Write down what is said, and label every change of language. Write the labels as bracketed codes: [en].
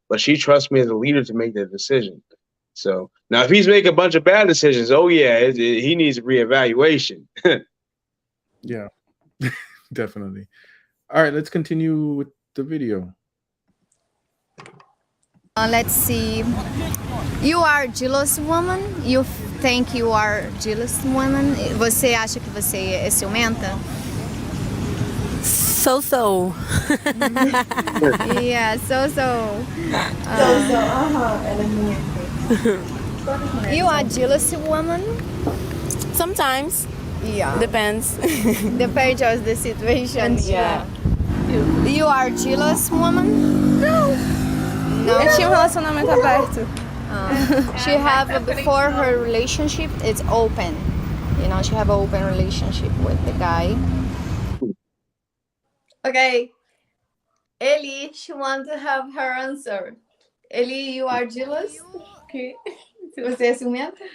[en] But she trusts me as a leader to make that decision. So now if he's making a bunch of bad decisions, oh yeah, he needs a reevaluation. Yeah, definitely. All right, let's continue with the video. Let's see. You are jealous woman? You think you are jealous woman? [pt] Você acha que você é ciumenta? [en] So. Yeah, so. You are jealous woman? Sometimes. Yeah. Depends. Depends on the situation. Yeah. You are jealous woman? No. [pt] Eu tinha um relacionamento aberto. [en] She have before her relationship, it's open. You know, she have an open relationship with the guy. Okay, Ellie, she want to have her answer. Ellie, you are jealous? Okay. [pt] Se você é ciumenta?